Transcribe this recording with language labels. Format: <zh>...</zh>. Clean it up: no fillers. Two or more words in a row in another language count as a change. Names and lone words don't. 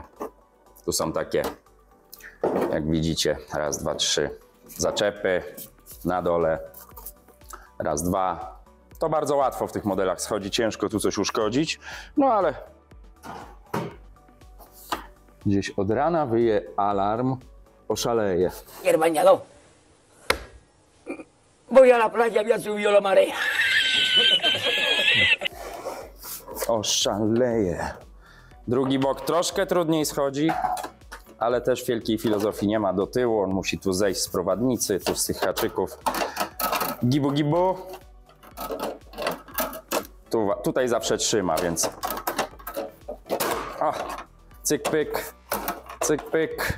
<pl>Tu są takie, jak widzicie, 1, 2, 3 zaczepy na dole. 1, 2. To bardzo łatwo w tych modelach schodzi, ciężko tu coś uszkodzić, no ale gdzieś od rana wyje alarm, oszaleje. Herbañado,</pl> <es>voy a la playa, había subido la marea.</es> <pl>Oszaleje. Drugi bok troszkę trudniej schodzi, ale też wielkiej filozofii nie ma do tyłu, on musi tu zejść z prowadnicy, tu z tych haczyków. Gibu gibu. Tutaj zawsze trzyma, więc o, cyk pyk, cyk pyk.</pl>